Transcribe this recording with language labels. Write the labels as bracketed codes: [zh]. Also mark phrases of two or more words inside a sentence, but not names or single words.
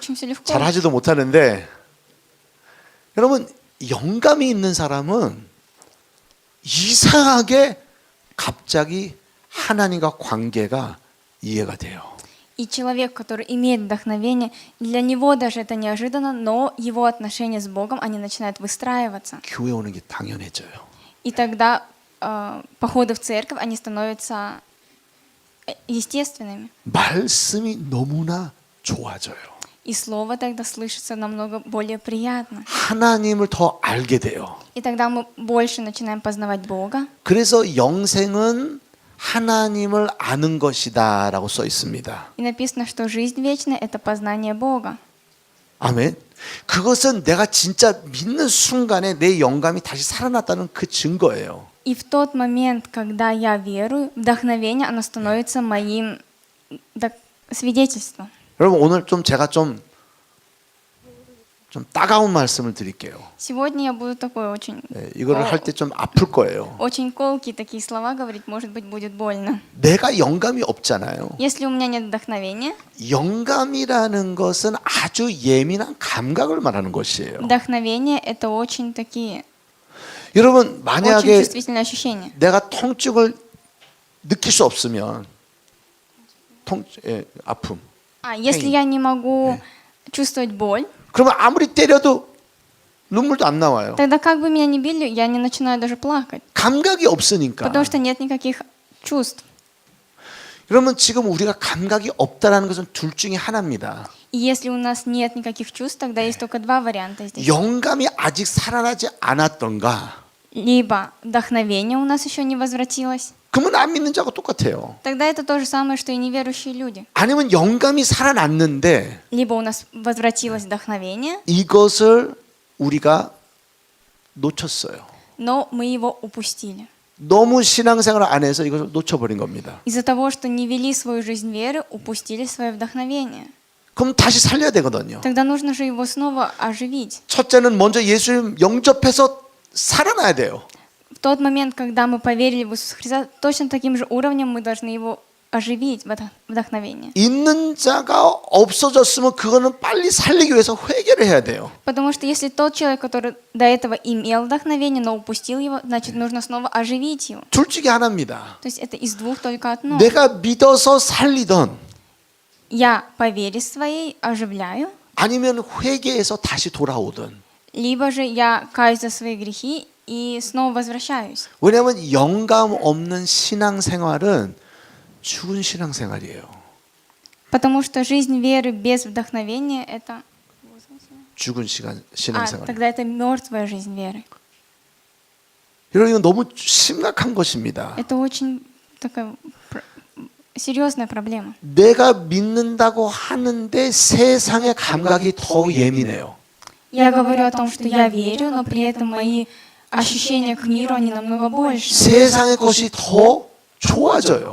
[ru] у вас очень все легко. [ko] 잘 하지도 못하는데 여러분 영감이 있는 사람은 이상하게 갑자기 하나님과 관계가 이해가 돼요. [ru] И человек, который имеет вдохновение, для него даже это неожиданно, но его отношения с Богом, они начинают выстраиваться. [ko] 교회 오는 게 당연해져요. [ru] И тогда походы в церковь, они становятся естественными. [ko] 말씀이 너무나 좋아져요. [ru] И слово тогда слышится намного более приятно. [ko] 하나님을 더 알게 돼요. [ru] И тогда мы больше начинаем познавать Бога. [ko] 그래서 영생은 하나님을 아는 것이다라고 써 있습니다. [ru] И написано, что жизнь вечная – это познание Бога. [ko] 아멘. 그것은 내가 진짜 믿는 순간에 내 영감이 다시 살아났다는 그 증거예요. [ru] И в тот момент, когда я верую, вдохновение, оно становится моим свидетельством. [ko] 여러분 오늘 좀 제가 좀 따가운 말씀을 드릴게요. [ru] Сегодня я буду такой очень, [ko] 이거를 할 때 좀 아플 거예요. [ru] очень колкие такие слова говорить, может быть, будет больно. [ko] 내가 영감이 없잖아요. [ru] Если у меня нет вдохновения, [ko] 영감이라는 것은 아주 예민한 감각을 말하는 것이에요. [ru] вдохновение – это очень такие, [ko] 여러분 [ru] очень [ko] 만약에 [ru] чувствительные ощущения. [ko] 내가 통증을 느낄 수 없으면 아픔. [ru] Если я не могу чувствовать боль, [ko] 그러면 아무리 때려도 눈물도 안 나와요. [ru] тогда как бы меня ни били, я не начинаю даже плакать, [ko] 감각이 없으니까. [ru] потому что нет никаких чувств. [ko] 그러면 지금 우리가 감각이 없다라는 것은 둘 중에 하나입니다. [ru] И если у нас нет никаких чувств, тогда есть только два варианта здесь. [ko] 영감이 아직 살아나지 않았던가. [ru] Либо вдохновение у нас еще не возвратилось, [ko] 그러면 안 믿는 자하고 똑같아요. [ru] тогда это то же самое, что и неверующие люди. [ko] 아니면 영감이 살아났는데 [ru] Либо у нас возвратилось вдохновение, [ko] 이것을 우리가 놓쳤어요. [ru] но мы его упустили. [ko] 너무 신앙생활 안 해서 이것을 놓쳐버린 겁니다. [ru] Из-за того, что не вели свою жизнь веры, упустили свое вдохновение. [ko] 그럼 다시 살려야 되거든요. [ru] Тогда нужно же его снова оживить. [ko] 첫째는 먼저 예수님 영접해서 살아나야 돼요. [ru] В тот момент, когда мы поверили в Иисуса Христа, точно таким же уровнем мы должны его оживить, вдохновение. [ko] 있는 자가 없어졌으면 그거는 빨리 살리기 위해서 회개를 해야 돼요. [ru] Потому что если тот человек, который до этого имел вдохновение, но упустил его, значит, нужно снова оживить его. [ko] 둘 중에 하나입니다. [ru] То есть это из двух только одно. [ko] 내가 믿어서 살리던 [ru] Я по вере своей оживляю, [ko] 아니면 회개해서 다시 돌아오든. [ru] либо же я каюсь за свои грехи и снова возвращаюсь. [ko] 왜냐하면 영감 없는 신앙생활은 죽은 신앙생활이에요. [ru] Потому что жизнь веры без вдохновения – это… [ko] 죽은 신앙생활. [ru] тогда это мертвая жизнь веры. [ko] 여러분 이건 너무 심각한 것입니다. [ru] Это очень такая серьезная проблема. [ko] 내가 믿는다고 하는데 세상의 감각이 더 예민해요. [ru] Я говорю о том, что я верю, но при этом мои ощущения к миру, они намного больше. [ko] 세상의 것이 더 좋아져요.